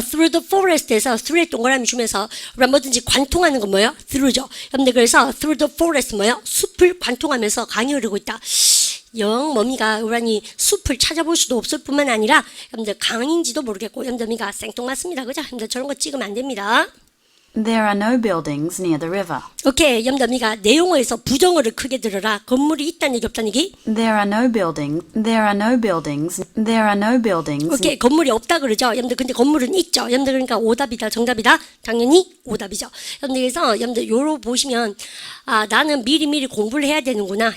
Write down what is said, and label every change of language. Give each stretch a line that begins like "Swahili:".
English: through the forest
Korean: 에서 through에 동그라미 주면서 여러분 뭐든지 관통하는 건 뭐예요? through죠. 여러분들 그래서
English: through the forest
Korean: 뭐예요? 숲을 관통하면서 강이 흐르고 있다. 영 뭡니까? 우리이 숲을 찾아볼 수도 없을 뿐만 아니라 여러분들 강인지도 모르겠고 여러분들 생뚱맞습니다. 그죠? 여러분들 저런 거 찍으면 안 됩니다.
English: There are no buildings near the river.
Korean: 오케이. 여러분들 내용어에서 부정어를 크게 들어라. 건물이 있다는 얘기 없다는 얘기?
English: There are no buildings. There are no buildings. There are no buildings.
Korean: 오케이. 건물이 없다 그러죠. 여러분들 근데 건물은 있죠. 여러분들 그러니까 오답이다 정답이다. 당연히 오답이죠. 여러분들 그래서 여러분들 요로 보시면 나는 미리 공부를 해야 되는구나.